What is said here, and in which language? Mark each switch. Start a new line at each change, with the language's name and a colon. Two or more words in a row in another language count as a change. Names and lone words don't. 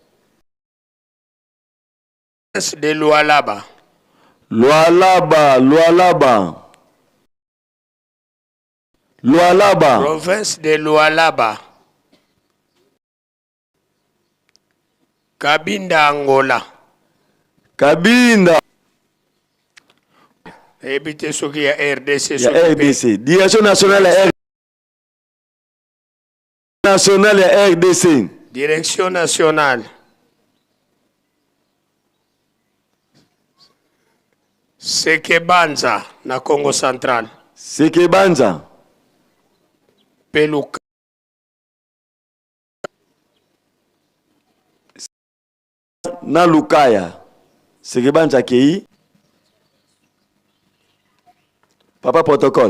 French: De Lualaba. Province de Lualaba. Cabinda Kabinda.
Lingala: Ebite soki ya RDC. Ya RDC.
French: Direction nationale ya RDC.
Lingala: Nationale ya RDC.
French: Direction nationale.
Lingala: Sekebanza na Congo Central. Sekebanza. Peluka. Na Lukaya. Sekebanza kei. Papa protocole.